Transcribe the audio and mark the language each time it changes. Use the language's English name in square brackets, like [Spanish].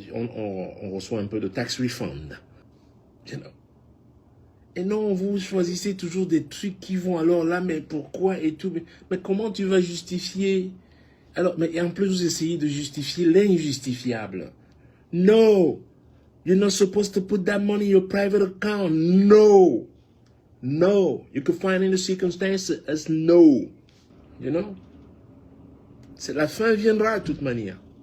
[French] On reçoit un peu de tax refund. [English] You know? [French] Et non, vous choisissez toujours des trucs qui vont alors là, mais pourquoi et tout. Mais comment tu vas justifier? Alors, mais en plus, vous essayez de justifier l'injustifiable. [English] No! You're not supposed to put that money in your private account. No! No! You can find any circumstance as no. You know? [French] La fin viendra de toute manière.